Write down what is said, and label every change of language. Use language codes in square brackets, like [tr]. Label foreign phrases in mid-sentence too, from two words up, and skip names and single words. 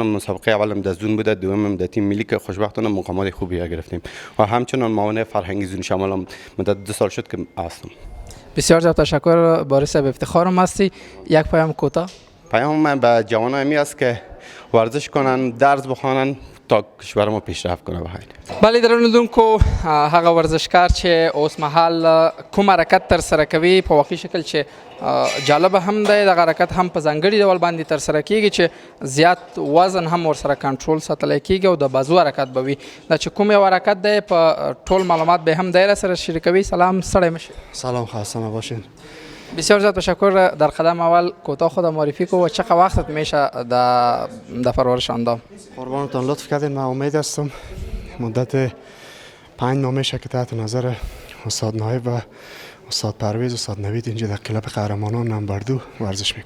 [fa] مسابقه اولم در زون بوده، دومم در تیم ملی که خوشبختانه مقامات خوبی گرفتیم و همچنان معاون فرهنگی زون شمال هم مدت 2 سال شد که هستم. بسیار زیاد تشکر بارس، به افتخارم هستی. یک پیام کوتاه. پیام من به جوانان می است که ورزش کنن، درس بخوانن تا کشور ما پیشرفت کنه. [ps] بله درنوونکو، هغه ورزشکار چې اوس مهال کوم حرکت تر سره کوي په واقعي شکل چې جالب هم دی، دغه حرکت هم په ځانګړي ډول باندې تر سره کیږي چې زیات وزن هم ورسره کنټرول ساتلی کیږي او د بازو حرکت به وي. دا چې کوم یو حرکت دی په ټول معلومات به هم دی سره شریکوي. سلام ستړی مشي. [fa] سلام، خسته نباشین. بسیار زیاد تشکر. در قدم اول کوتاه خود معرفی کو و چقدر وقتت میشه در پرورش اندام؟ قربانتان لطف کردین. من امید هستم مدت 5 ماه میشه که تحت نظر استاد نایب و استاد پرویز، استاد نوید اینجا در کلاب قهرمانان نمبر 2 ورزش میکنم.